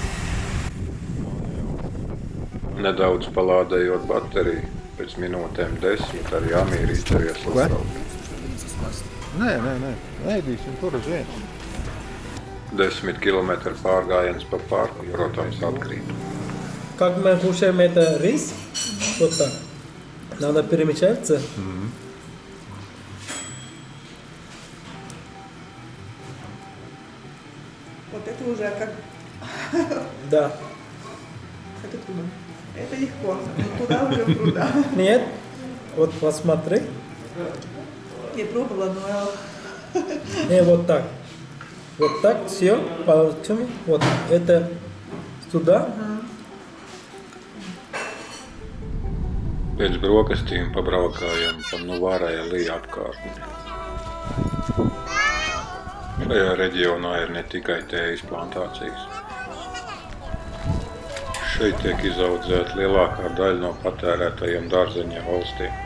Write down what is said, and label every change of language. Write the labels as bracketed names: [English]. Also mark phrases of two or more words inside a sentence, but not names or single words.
[Latvian] Nedaudz palādējot bateriju, pēc minūtēm 10 arī Amī ir izdevies uzbraukt. Nē, ēdīsim tur uz vienu. 10 kilometru pārgājiens pa parku, protams, atkrīt. [Russian] Как мы кушаем это рис, вот так, надо перемещаться. Вот это уже как... Да. Это трудно. Это легко. Но туда уже трудно. Нет, вот посмотри. Не пробовала, но... Не, вот так. Вот так, все, пальцами. Вот это туда. [Latvian] Pēc brokastīm pabraukājam pa Nuvārāja Lija apkārtni. Šajā reģionā ir ne tikai tējas plantācijas. Šeit tiek izaudzēta lielākā daļa no patērētajiem dārzeņiem valstī.